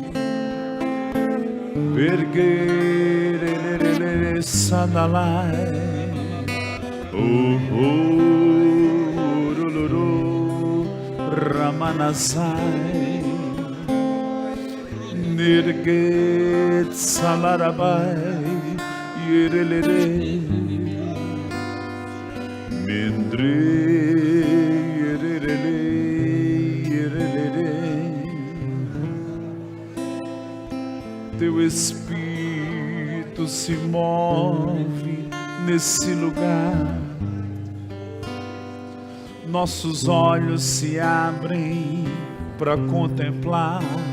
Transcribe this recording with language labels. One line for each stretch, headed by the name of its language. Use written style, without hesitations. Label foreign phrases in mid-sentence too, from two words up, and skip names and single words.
Portuguese: Bergerelele sanalai, Ruluru Ramanasai, Nirget salarabai, Yerelere Mindre Yerelere Yerelere. Teu Espírito se move nesse lugar, nossos olhos se abrem para contemplar